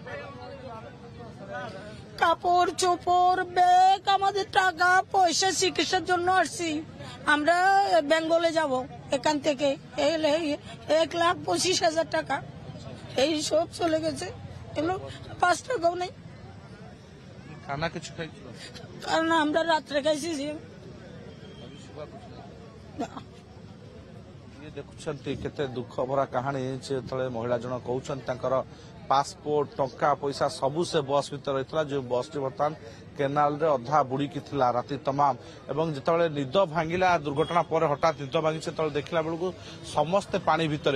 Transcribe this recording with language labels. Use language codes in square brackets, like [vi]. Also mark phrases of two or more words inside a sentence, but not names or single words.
[bn] কাপড় চোপড়, ব্যাগ, আমাদের টাকা পয়সা, চিকিৎসার জন্য আসছি। আমরা বেঙ্গলে যাব, এখান থেকে 1,25,000 টাকা এই সব চলে গেছে। এগুলো 5 টাকাও নেই। খানা কিছু খাইছিল? কারণ আমরা রাত্রে খাইছি। [or] ଦେଖୁଛନ୍ତି କେତେ ଦୁଃଖ ଭରା କାହାଣୀ। ଯେତେବେଳେ ମହିଳା ଜଣ କହୁଛନ୍ତି ତାଙ୍କର ପାସପୋର୍ଟ, ଟଙ୍କା ପଇସା ସବୁ ସେ ବସ୍ ଭିତରେ ରହିଥିଲା, ଯୋଉ ବସ୍ଟି ବର୍ତ୍ତମାନ କେନାଲରେ ଅଧା ବୁଡିକି ଥିଲା ରାତି ତମାମ। ଏବଂ ଯେତେବେଳେ ନିଦ ଭାଙ୍ଗିଲା ଦୁର୍ଘଟଣା ପରେ, ହଠାତ୍ ନିଦ ଭାଙ୍ଗିଛି, ସେତେବେଳେ ଦେଖିଲା ବେଳକୁ ସମସ୍ତେ ପାଣି ଭିତରେ।